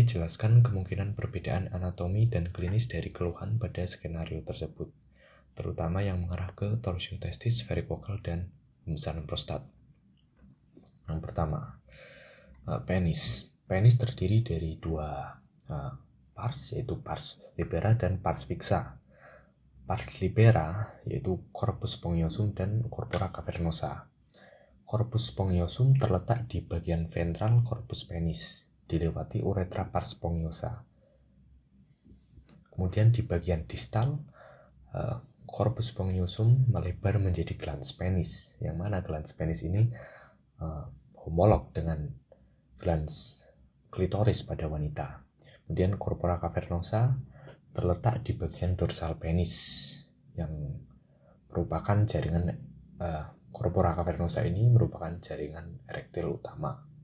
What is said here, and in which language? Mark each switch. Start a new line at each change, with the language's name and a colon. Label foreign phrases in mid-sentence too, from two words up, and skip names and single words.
Indonesian: Jelaskan kemungkinan perbedaan anatomi dan klinis dari keluhan pada skenario tersebut, terutama yang mengarah ke
Latin: torsio testis,
Indonesian: varicocele, dan pembesaran prostat. Yang pertama, penis. Penis terdiri dari dua pars, yaitu
Latin: pars libera
Indonesian: dan
Latin: pars fixa. Pars libera
Indonesian: yaitu
Latin: corpus spongiosum
Indonesian: dan
Latin: corpora cavernosa. Corpus spongiosum
Indonesian: terletak di bagian ventral
Latin: corpus penis,
Indonesian: dilewati uretra
Latin: pars spongiosa.
Indonesian: Kemudian di bagian distal,
Latin: corpus spongiosum
Indonesian: melebar menjadi
Latin: glans penis,
Indonesian: yang mana
Latin: glans penis
Indonesian: ini homolog dengan glans klitoris pada wanita. Kemudian
Latin: corpora cavernosa
Indonesian: terletak di bagian dorsal penis, yang merupakan jaringan
Latin: corpora cavernosa
Indonesian: ini merupakan jaringan erektil utama.